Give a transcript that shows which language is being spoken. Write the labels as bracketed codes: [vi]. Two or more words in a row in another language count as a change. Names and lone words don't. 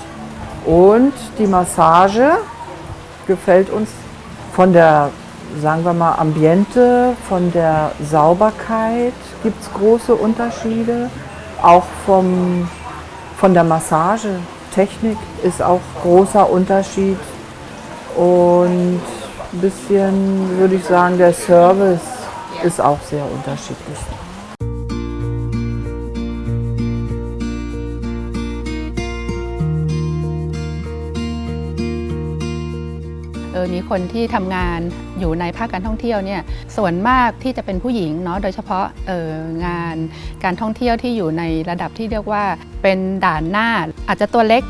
[de] Und die Massage gefällt uns von der, sagen wir mal, Ambiente, von der Sauberkeit gibt es große Unterschiede. Auch von der Massagetechnik ist auch großer Unterschied. Und ein bisschen, würde ich sagen, der Service ist auch sehr unterschiedlich. [th] มีคนที่ทำงานอยู่ในภาคการท่องเที่ยวเนี่ยส่วนมากที่จะเป็นผู้หญิงเนาะโดยเฉพาะงานการท่องเที่ยวที่อยู่ในระดับที่เรียกว่าเป็นด่านหน้าอาจจะตัวเล็ก